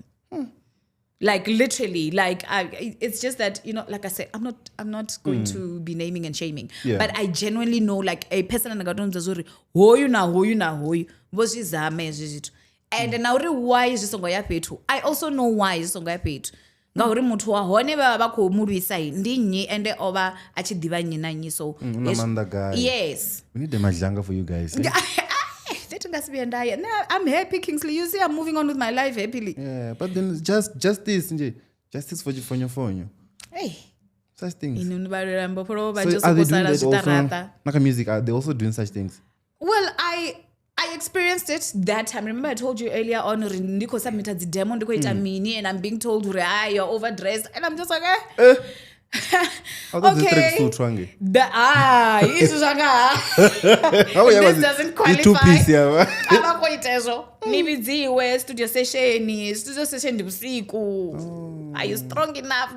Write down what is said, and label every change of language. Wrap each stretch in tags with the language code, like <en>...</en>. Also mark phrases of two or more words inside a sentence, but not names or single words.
<en>Like literally, like it's just that, you know, like I said, I'm not going to be naming and shaming, but I genuinely know like a person and and now why is this song petu? I also know why is this song petu.</en> <ve>Ngauri muthu wa hone ba khou mudwisa ndi nnyi ende oba a tshi diva nnyi na nnyi</ve> <en>so yes, we need the majanga for you guys. I'm happy, Kingsley. You see, I'm moving on with my life happily. Yeah, but then justice for your phone. Hey, such things. So are they doing that also? Like music, are they also doing such things? Well, I experienced it that time. Remember I told you earlier on, Ndiko submitted the demo,</en> <ve>Ndiko ita mini,</ve> <en>and I'm being told, you're overdressed. And I'm just like, okay. This doesn't qualify. Studio session Are you strong enough?</en>